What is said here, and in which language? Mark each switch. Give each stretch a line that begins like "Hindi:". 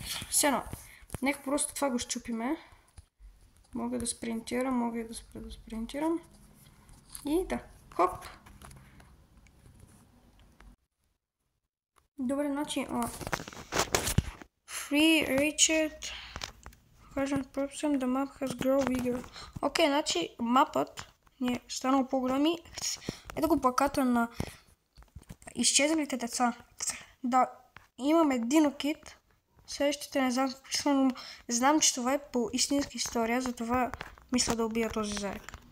Bulgarian: Сега, нека просто това го щупиме. Мога да спринтирам, мога и да спра да спринтирам. И да, хоп! Добре, значи,
English: free reached. The map has grown bigger.
Bulgarian: Окей, значи мапът ни е станал по-големи. Ето го плаката на изчезналите деца. Да, имам динокит. Следващите не знам, но знам, че това е по истинска история, затова мисля да убия този заек.